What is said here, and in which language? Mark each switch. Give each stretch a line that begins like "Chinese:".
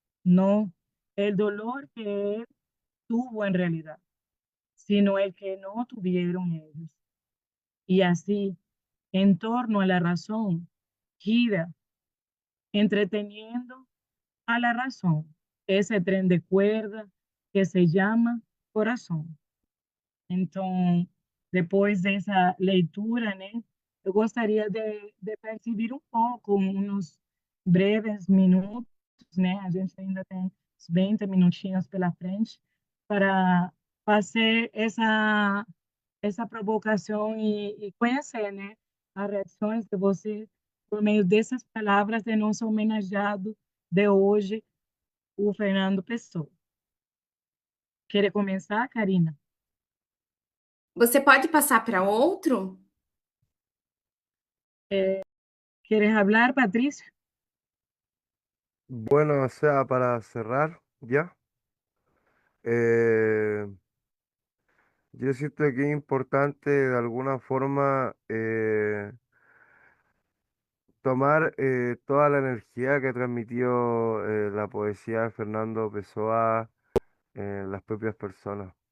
Spanish: No el dolor que él tuvo en realidad, sino el que no tuvieron ellos. Y así, en torno a la razón, gira, entreteniendo a la razón, ese tren de cuerda que se llama coração.
Portuguese: Então, depois dessa leitura, né, eu gostaria de perceber um pouco, uns breves minutos, né, a gente ainda tem uns 20 minutinhos pela frente, para fazer essa provocação e conhecer, né, as reações de você por meio dessas palavras de nosso homenageado de hoje, o Fernando Pessoa. Quer começar, Karina? Você pode passar para outro?
Spanish: ¿Quieres hablar, Patricio? Bueno, o sea, para cerrar, ¿ya? Eh, yo siento que es importante de alguna forma tomar toda la energía que transmitió la poesía de Fernando Pessoa en las propias personas.